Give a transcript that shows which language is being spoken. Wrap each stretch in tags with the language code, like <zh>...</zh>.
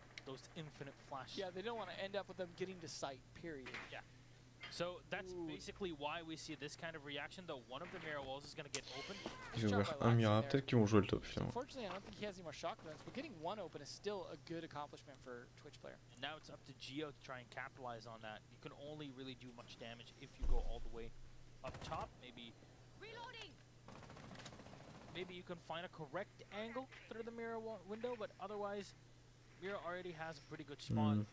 <en>those infinite flashes. Yeah, they don't want to end up with them getting to sight, period. Yeah. So that's basically why we see this kind of reaction, though one of the mirror walls is going to get open.</en> <fr>Ils ont ouvert un Mira, peut-être qu'ils vont jouer le top finalement.</fr> <en>Unfortunately, I don't think he has any more shock events, but getting one open is still a good accomplishment for Twitch player. And now it's up to Geo to try and capitalize on that. You can only really do much damage if you go all the way up top. Maybe you can find a correct angle through the mirror window, but otherwise, Mira already has a pretty good spot.</en>